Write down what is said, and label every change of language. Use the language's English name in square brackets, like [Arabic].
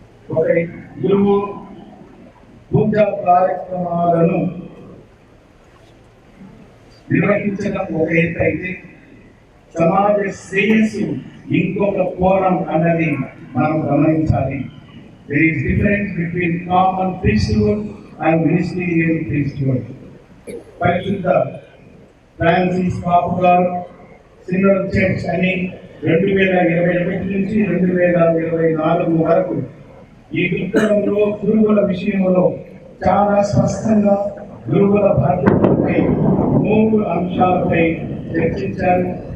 [Telugu] ఒక గురువు పూజా కార్యక్రమాలను నిర్వహించడం ఒక ఎత్తు అయితే, సమాజ శ్రేయస్సు ఇంకొక కోణం అన్నది మనం గమనించాలి. [English] There is difference between common priesthood and ministerial priesthood. [Telugu] పరిశుద్ధ ఫ్రాన్సిస్ పాపు గారు సినోడ్ చర్చ్ అని 2021 నుంచి 2024 వరకు ఈ పుస్తకంలో గురువుల విషయంలో చాలా స్పష్టంగా గురువుల బాధ్యతలపై 3 అంశాలపై చర్చించారు.